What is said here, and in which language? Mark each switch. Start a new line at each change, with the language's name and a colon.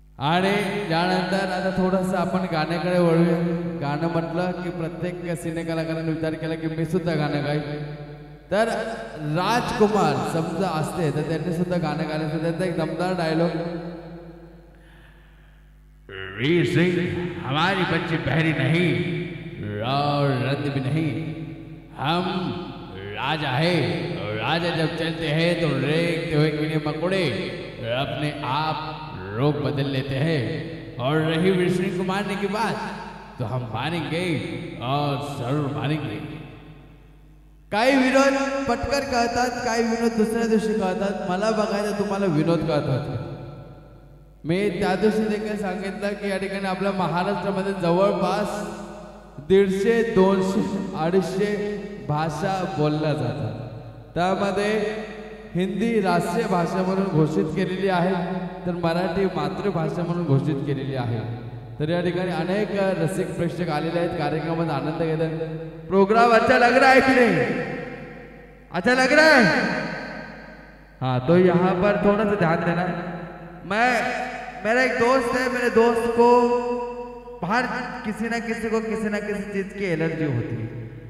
Marathi: आणि त्यानंतर आता थोडंसं आपण गाण्याकडे वळूया. गाणं म्हटलं की प्रत्येक सिने कलाकारांनी विचार केला की मी सुद्धा गाणं गाईन. तर राजकुमार समजा असते तर त्यांनी सुद्धा गाणं गायचं. त्यांचा एक दमदार डायलॉग.
Hindi: वीर सिंह हमारी बच्ची बहरी नहीं और रद्द भी नहीं, हम राजा है और राजा जब चलते हैं तो रेंगते हुए कीड़े मकोड़े अपने आप रूप बदल लेते हैं. और रही वीर सिंह को मारने की बात तो हम मारेंगे और जरूर मारेंगे.
Marathi: काही विनोद पटकन कळतात, काही विनोद दुसऱ्या दिवशी कळतात. मला बघायचं तुम्हाला विनोद कळतात. मी त्या दिवशी देखील सांगितलं की या ठिकाणी आपल्या महाराष्ट्रामध्ये जवळपास 150, 200, 250 भाषा बोलल्या जातात. त्यामध्ये हिंदी राष्ट्रीय भाषा म्हणून घोषित केलेली आहे, तर मराठी मातृभाषा म्हणून घोषित केलेली आहे. तर या ठिकाणी अनेक रसिक प्रेक्षक आलेले आहेत, कार्यक्रमात आनंद घेत आहेत.
Hindi: प्रोग्राम अच्छा लग रहा है कि नहीं? अच्छा लग रहा है? हाँ, तो यहाँ पर थोड़ा सा ध्यान देना. मेरा एक दोस्त है, मेरे दोस्त को बाहर किसी ना किसी चीज की एलर्जी होती है.